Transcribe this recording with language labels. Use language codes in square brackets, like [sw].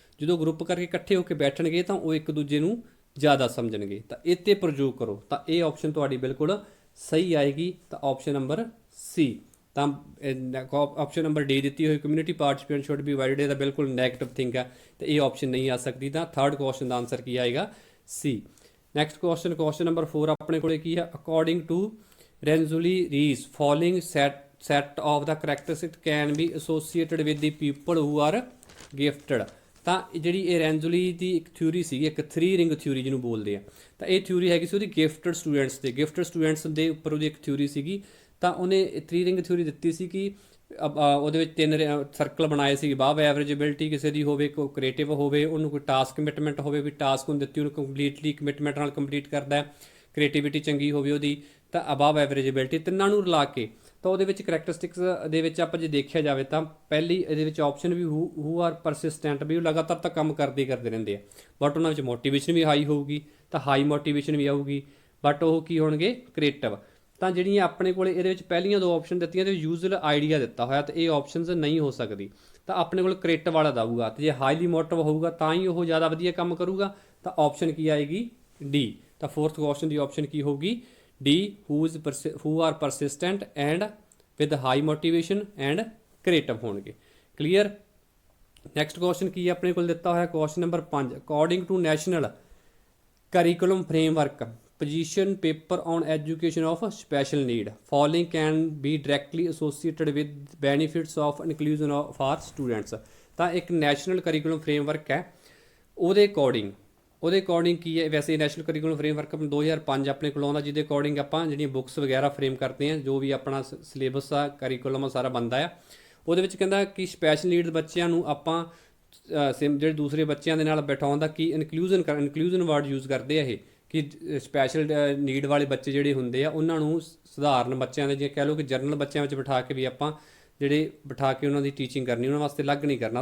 [pa] ਜਦੋਂ ਗਰੁੱਪ ਕਰਕੇ ਇਕੱਠੇ ਹੋ ਕੇ ਬੈਠਣਗੇ ਤਾਂ ਉਹ ਇੱਕ ਦੂਜੇ ਨੂੰ ਜ਼ਿਆਦਾ ਸਮਝਣਗੇ, ਤਾਂ ਇਹ 'ਤੇ ਪ੍ਰਯੋਗ ਕਰੋ। ਤਾਂ ਇਹ ਆਪਸ਼ਨ ਤੁਹਾਡੀ ਬਿਲਕੁਲ ਸਹੀ ਆਏਗੀ। ਤਾਂ ਆਪਸ਼ਨ ਨੰਬਰ ਸੀ। ਤਾਂ ਆਪਸ਼ਨ ਨੰਬਰ ਡੀ ਦਿੱਤੀ ਹੋਈ [en] community participation should be avoided, [pa] ਇਹਦਾ ਬਿਲਕੁਲ ਨੈਗੇਟਿਵ ਥਿੰਕ ਹੈ, ਤੇ ਇਹ ਆਪਸ਼ਨ ਨਹੀਂ ਆ ਸਕਦੀ। ਤਾਂ ਥਰਡ ਕੁਐਸਚਨ ਦਾ ਆਨਸਰ ਕੀ ਆਏਗਾ, ਸੀ। ਨੈਕਸਟ ਕੁਐਸਚਨ ਨੰਬਰ 4 ਆਪਣੇ ਕੋਲੇ ਕੀ ਹੈ, [en] According to Renzulli Reis following set of the characteristics can be associated with the people who are gifted। [pa] ਤਾਂ ਜਿਹੜੀ ਇਹ ਰੈਂਜ਼ੁਲੀ ਦੀ ਇੱਕ ਥਿਊਰੀ ਸੀਗੀ, ਇੱਕ 3 ਰਿੰਗ ਥਿਊਰੀ ਜਿਹਨੂੰ ਬੋਲਦੇ ਆ, ਤਾਂ ਇਹ ਥਿਊਰੀ ਹੈਗੀ ਸੀ ਉਹਦੀ ਗਿਫਟਡ ਸਟੂਡੈਂਟਸ ਦੇ ਉੱਪਰ ਉਹਦੀ ਇੱਕ ਥਿਊਰੀ ਸੀਗੀ। ਤਾਂ ਉਹਨੇ 3 ਰਿੰਗ ਥਿਊਰੀ ਦਿੱਤੀ ਸੀ ਕਿ ਉਹਦੇ ਵਿੱਚ 3 ਸਰਕਲ ਬਣਾਏ ਸੀ, ਅਬਵ ਐਵਰੇਜੇਬਿਲਟੀ ਕਿਸੇ ਦੀ ਹੋਵੇ, ਕੋਈ ਕ੍ਰੀਏਟਿਵ ਹੋਵੇ, ਉਹਨੂੰ ਕੋਈ ਟਾਸਕ ਕਮਿਟਮੈਂਟ ਹੋਵੇ ਵੀ ਟਾਸਕ ਉਹਨੂੰ ਦਿੱਤੀ ਉਹਨੂੰ ਕੰਪਲੀਟਲੀ ਕਮਿਟਮੈਂਟ ਨਾਲ ਕੰਪਲੀਟ ਕਰਦਾ, ਕ੍ਰੀਏਟਿਵਿਟੀ ਚੰਗੀ ਹੋਵੇ ਉਹਦੀ, ਤਾਂ ਅਬਵ ਐਵਰੇਜੇਬਿਲਟੀ, ਤਿੰਨਾਂ ਨੂੰ ਰਲਾ ਕੇ ਤਾਂ ਉਹਦੇ ਵਿੱਚ ਕਰੈਕਟਰਿਸਟਿਕਸ ਦੇ ਵਿੱਚ ਆਪਾਂ ਜੇ ਦੇਖਿਆ ਜਾਵੇ ਤਾਂ ਪਹਿਲੀ ਇਹਦੇ ਵਿੱਚ option we who are persistent, ਵੀ ਉਹ ਲਗਾਤਾਰ ਤਾਂ ਕੰਮ ਕਰਦੇ ਰਹਿੰਦੇ ਆ, ਬਟ ਉਹਨਾਂ ਵਿੱਚ ਮੋਟੀਵੇਸ਼ਨ ਵੀ ਹਾਈ ਹੋਊਗੀ, ਤਾਂ ਹਾਈ ਮੋਟੀਵੇਸ਼ਨ ਵੀ ਆਊਗੀ, ਬਟ ਉਹ ਕੀ ਹੋਣਗੇ ਕ੍ਰੀਏਟਿਵ। ਤਾਂ ਜਿਹੜੀਆਂ ਆਪਣੇ ਕੋਲ ਇਹਦੇ ਵਿੱਚ ਪਹਿਲੀਆਂ 2 ਆਪਸ਼ਨ ਦਿੱਤੀਆਂ ਤੇ ਯੂਜ਼ਲ ਆਈਡੀਆ ਦਿੱਤਾ ਹੋਇਆ, ਤਾਂ ਇਹ ਆਪਸ਼ਨਸ ਨਹੀਂ ਹੋ ਸਕਦੀ। ਤਾਂ ਆਪਣੇ ਕੋਲ ਕ੍ਰੀਏਟਿਵ ਵਾਲਾ ਦਊਗਾ, ਤੇ ਜੇ ਹਾਈਲੀ ਮੋਟਿਵ ਹੋਊਗਾ ਤਾਂ ਹੀ ਉਹ ਜ਼ਿਆਦਾ ਵਧੀਆ ਕੰਮ ਕਰੂਗਾ। ਤਾਂ ਆਪਸ਼ਨ ਕੀ ਆਏਗੀ, ਡੀ। ਤਾਂ ਫੋਰਥ ਕੁਐਸਚਨ ਦੀ ਆਪਸ਼ਨ ਕੀ ਹੋਊਗੀ, D, [en] who are persistent and with high motivation and creative [pa] ਹੋਣਗੇ। ਕਲੀਅਰ। ਨੈਕਸਟ ਕੁਐਸਚਨ ਕੀ ਹੈ ਆਪਣੇ ਕੋਲ ਦਿੱਤਾ ਹੋਇਆ, [en] Question number 5 according to national curriculum framework position paper on education of special need following can be directly associated with benefits of inclusion for students। [pa] ਤਾਂ ਇੱਕ national curriculum framework ਹੈ, ਉਹਦੇ according ਕੀ ਹੈ, ਵੈਸੇ ਨੈਸ਼ਨਲ ਕਰਿਕੂਲਮ ਫਰੇਮਵਰਕ 2005 ਆਪਣੇ ਕੋਲ ਆਉਂਦਾ, ਜਿਹਦੇ ਅਕੋਰਡਿੰਗ ਆਪਾਂ ਜਿਹੜੀਆਂ ਬੁੱਕਸ ਵਗੈਰਾ ਫਰੇਮ ਕਰਦੇ ਹਾਂ, ਜੋ ਵੀ ਆਪਣਾ ਸਿਲੇਬਸ ਆ ਕਰਿਕੂਲਮ ਆ ਸਾਰਾ ਬਣਦਾ ਆ। ਉਹਦੇ ਵਿੱਚ ਕਹਿੰਦਾ ਕਿ ਸਪੈਸ਼ਲ ਨੀਡਸ ਬੱਚਿਆਂ ਨੂੰ ਆਪਾਂ ਜਿਹੜੇ ਦੂਸਰੇ ਬੱਚਿਆਂ ਦੇ ਨਾਲ ਬਿਠਾਉਣ ਦਾ ਕੀ ਇਨਕਲੂਜਨ ਵਰਡ ਯੂਜ਼ ਕਰਦੇ ਆ ਇਹ, ਕਿ ਸਪੈਸ਼ਲ ਨੀਡ ਵਾਲੇ ਬੱਚੇ ਜਿਹੜੇ ਹੁੰਦੇ ਆ ਉਹਨਾਂ ਨੂੰ ਸਧਾਰਨ ਬੱਚਿਆਂ ਦੇ ਜੇ ਕਹਿ ਲਓ ਕਿ ਜਰਨਲ ਬੱਚਿਆਂ ਵਿੱਚ ਬਿਠਾ ਕੇ ਵੀ ਆਪਾਂ ਬਿਠਾ ਕੇ ਉਹਨਾਂ ਦੀ ਟੀਚਿੰਗ ਕਰਨੀ, ਉਹਨਾਂ ਵਾਸਤੇ ਅਲੱਗ ਨਹੀਂ ਕਰਨਾ।